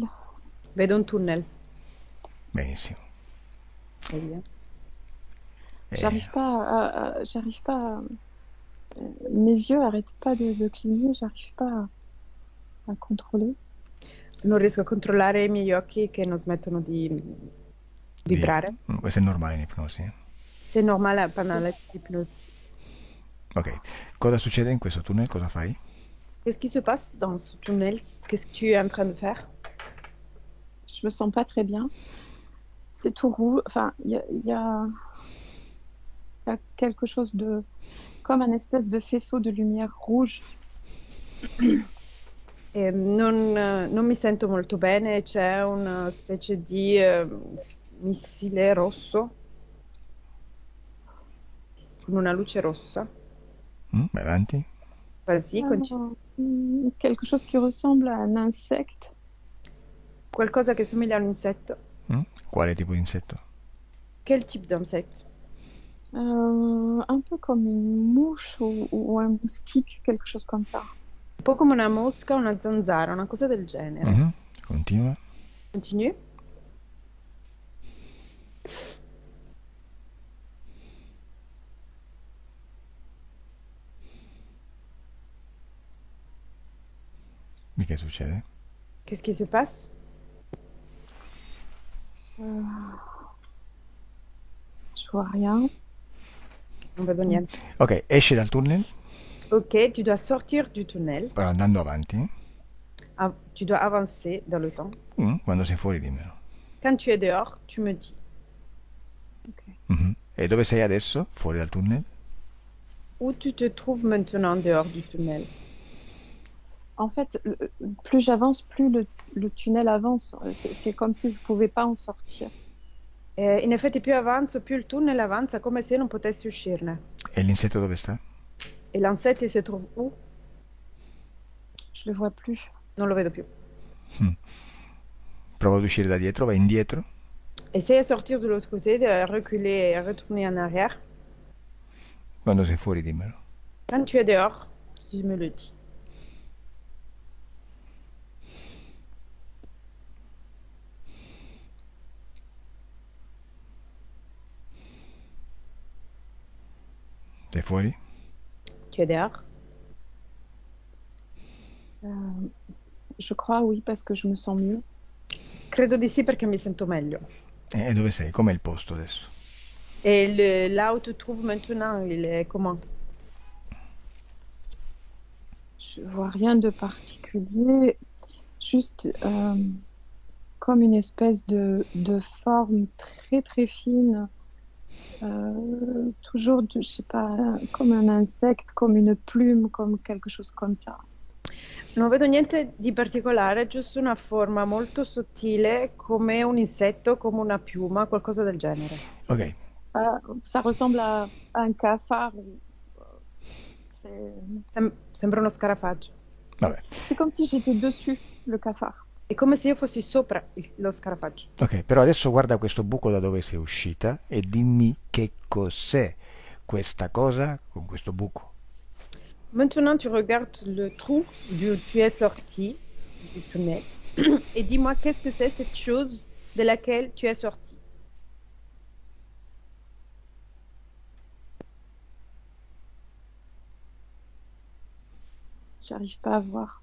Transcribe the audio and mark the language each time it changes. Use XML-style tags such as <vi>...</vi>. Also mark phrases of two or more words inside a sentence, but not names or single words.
<it>Vedo un tunnel. Benissimo. E via.</it> <fr>J'arrive pas mes yeux arrêtent pas de cligner, j'arrive pas à contrôler.</fr> <it>Non riesco a controllare i miei occhi che non smettono di vibrare. Questo è normale in ipnosi.</it> <fr>C'est normal pendant l'hypnose.</fr> <it>Ok, cosa succede in questo tunnel? Cosa fai?</it> <fr>Qu'est-ce qui se passe dans ce tunnel? Qu'est-ce que tu es en train de faire? Je me sens pas très bien. C'est tout rouge. Enfin, il y a quelque chose de comme un espèce de faisceau de lumière rouge.</fr> <it>Non mi sento molto bene, c'è una specie di missile rosso con una luce rossa. Vai avanti.</it> <fr>Vas-y, continue. Quelque chose qui ressemble à un insecte.</fr> <it>Qualcosa che somiglia a un insetto. Quale tipo di insetto?</it> <fr>Quel type d'insecte? Un peu comme une mouche ou un moustique, quelque chose comme ça.</fr> <it>Un po' come una mosca, una zanzara, una cosa del genere. Continua.</it> <fr>Continue.</fr> <it>Di che succede?</it> <fr>Qu'est-ce qui se passe? Je vois rien.</fr> <it>Non vedo niente. Ok, esci dal tunnel.</it> <fr>Ok, tu dois sortir du tunnel.</fr> <it>Però andando avanti.</it> <fr>Tu dois avancer dans le temps.</fr> <it>Quando sei fuori dimmelo.</it> <fr>Quand tu es dehors, tu me dis. Okay.</fr> <it>E dove sei adesso? Fuori dal tunnel?</it> <fr>Où tu te trouves maintenant dehors du tunnel? En fait, plus j'avance, plus le tunnel avance. C'est comme si je pouvais pas en sortir.</fr> <it>In effetti più avanzo, più il tunnel avanza, come se non potessi uscirne. E l'insetto dove sta? E l'insetto</it> <fr>si trouve où? Je le vois plus.</fr> <it>Non lo vedo più. Prova ad uscire da dietro, vai indietro.</it> <fr>Essaye de sortir de l'autre côté, de reculer et retourner en arrière.</fr> <it>Quando sei fuori dimmelo.</it> <fr>Quand tu es dehors, tu me le dis.</fr> <it>Sei fuori?</it> <fr>Tu es dehors? Je crois oui, parce que je me sens mieux.</fr> <it>Credo di sì perché mi sento meglio. E dove sei? Com'è il posto adesso?</it> <fr>Et là où tu te trouves maintenant, il est comment? Je vois rien de particulier, juste comme une espèce de forme très très fine, toujours, je sais pas, comme un insecte, comme une plume, comme quelque chose comme ça.</fr> <it>Non vedo niente di particolare, giusto una forma molto sottile, come un insetto, come una piuma, qualcosa del genere. Ok.</it> <fr>Ça ressemble à un cafard.</fr> <it>Sembra uno scarafaggio. Vabbè.</it> <fr>C'est comme si j'étais dessus, le cafard.</fr> <it>È come se io fossi sopra lo scarafaggio. Ok, però adesso guarda questo buco da dove sei uscita e dimmi che cos'è questa cosa con questo buco.</it> <fr>Maintenant, tu regardes le trou d'où tu es sorti du tunnel et dis-moi qu'est-ce que c'est cette chose de laquelle tu es sorti. J'arrive pas à voir.</fr>